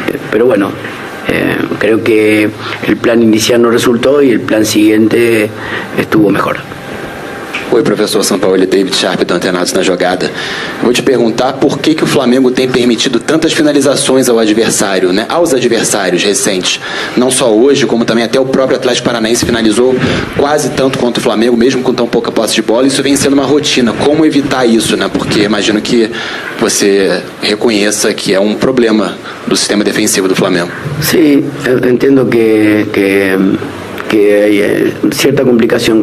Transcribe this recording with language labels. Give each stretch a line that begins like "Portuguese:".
Spanish: Pero bueno, creo que el plan inicial no resultó y el plan siguiente estuvo mejor.
Portuguese: Oi, professor Sampaoli, David Sharp da Antenados na Jogada. Vou te perguntar por que o Flamengo tem permitido tantas finalizações ao adversário, né? Aos adversários recentes. Não só hoje, como também até o próprio Atlético Paranaense finalizou quase tanto quanto o Flamengo, mesmo com tão pouca posse de bola. Isso vem sendo uma rotina. Como evitar isso, né? Porque imagino que você reconheça que é um problema do sistema defensivo do Flamengo.
Spanish: Sí, entiendo que hay cierta complicación.